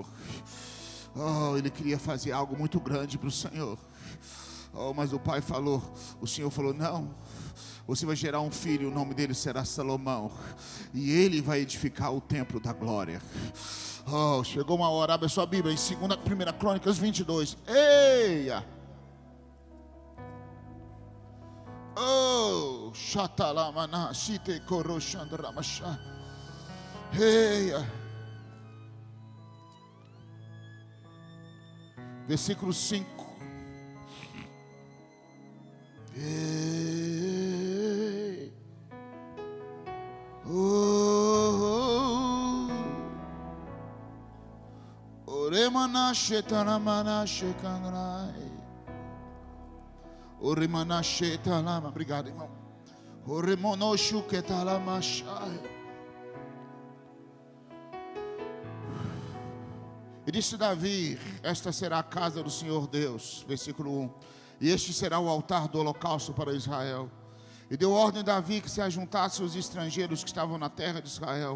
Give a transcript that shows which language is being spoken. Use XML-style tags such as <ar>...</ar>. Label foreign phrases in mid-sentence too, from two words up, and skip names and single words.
<pt>Oh, ele queria fazer algo muito grande para o Senhor. Oh, mas o pai falou, o Senhor falou: não, você vai gerar um filho, o nome dele será Salomão, e ele vai edificar o templo da glória. Oh, chegou uma hora, abre a sua Bíblia em 1 Crônicas 22. Eia! Oh, Shatalamana, Shite Koroshandramasha. Eia! Versículo 5. Ei. Oh. Oremana Shetalamana Shekandrai. Oremana Shetalama. Obrigado, irmão. Oremonoshu Ketalamashai. E disse Davi: esta será a casa do Senhor Deus. Versículo 1. E este será o altar do holocausto para Israel. E deu ordem a Davi que se ajuntasse os estrangeiros que estavam na terra de Israel.</pt>